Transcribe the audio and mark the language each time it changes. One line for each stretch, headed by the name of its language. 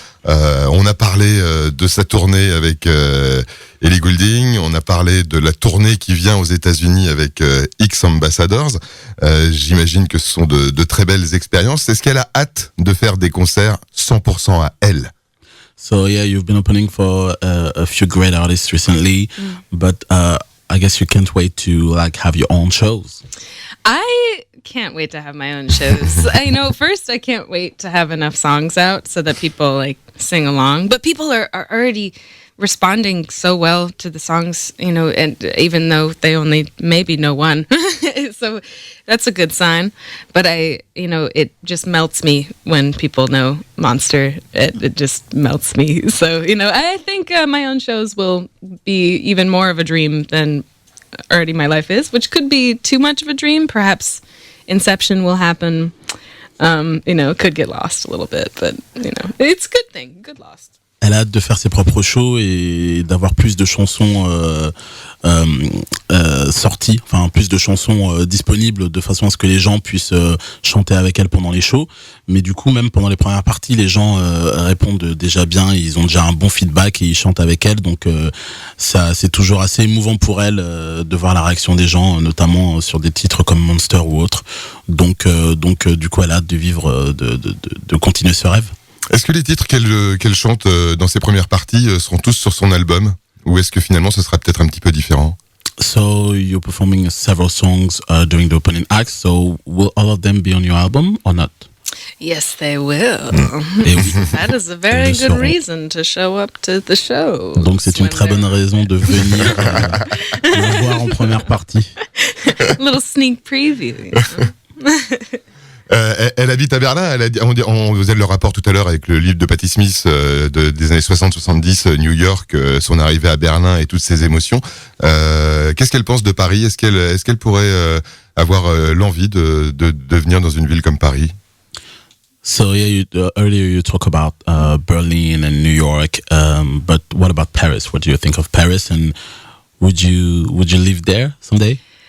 French: On a parlé de sa tournée avec Ellie Goulding. On a parlé de la tournée qui vient aux États-Unis avec X Ambassadors. J'imagine que ce sont de très belles expériences. Est-ce qu'elle a hâte de faire des concerts 100% à elle?
English: So yeah, you've been opening for a few great artists recently, but I guess you can't wait to have your own shows. I can't wait to have my own shows. First I can't wait to have enough songs out so that people sing along. But people are already responding so well to the songs, and even though they only maybe know one. So that's a good sign. But it just melts me when people know Monster. It just melts me. So, I think my own shows will be even more of a dream than already my life is, which could be too much of a dream. Perhaps Inception will happen. Could get lost a little bit, but, it's a good thing. Good lost.
French: Elle a hâte de faire ses propres shows et d'avoir plus de chansons sorties, enfin plus de chansons disponibles de façon à ce que les gens puissent chanter avec elle pendant les shows. Mais du coup, même pendant les premières parties, les gens répondent déjà bien, ils ont déjà un bon feedback et ils chantent avec elle. Donc ça, c'est toujours assez émouvant pour elle de voir la réaction des gens, notamment sur des titres comme Monster ou autres. Donc du coup, elle a hâte de vivre, de continuer ce rêve. Est-ce que les titres qu'elle chante dans ses premières parties seront tous sur son album, ou est-ce que finalement ce sera peut-être un petit peu différent?
English: So you're performing several songs during the opening act, so will all of them be on your album or not? Yes, they will.
French: Et oui.
English: That is a very good reason to show up to the show.
French: Donc c'est une très bonne raison de venir la voir en première partie.
English: Little sneak preview.
French: Elle habite à Berlin. On faisait le rapport tout à l'heure avec le livre de Patti Smith des années 60-70, New York, son arrivée à Berlin et toutes ses émotions. Qu'est-ce qu'elle pense de Paris? Est-ce qu'elle pourrait avoir l'envie de venir dans une ville comme Paris?
English: So yeah, earlier you talk about Berlin and New York, but what about Paris? What do you think of Paris, and would you live there someday?